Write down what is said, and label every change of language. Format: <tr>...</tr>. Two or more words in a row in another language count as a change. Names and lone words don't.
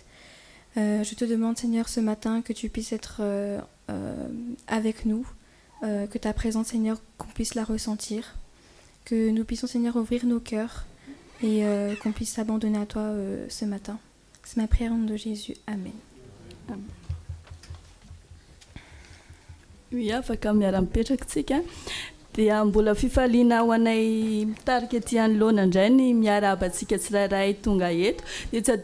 <fr>Je te demande, Seigneur, ce matin que tu puisses être avec nous, que ta présence, Seigneur, qu'on puisse la ressentir, que nous puissions, Seigneur, ouvrir nos cœurs et qu'on puisse s'abandonner à toi ce matin. C'est ma prière au nom de Jésus. Amen. Amen. Oui,</fr> <mg>afaka miara-mipetrakantsika dia mbola fifaliana ho anay mitarika etỳ anoloana indray ny miarabantsika tsirairay tonga eto dia tsy</mg>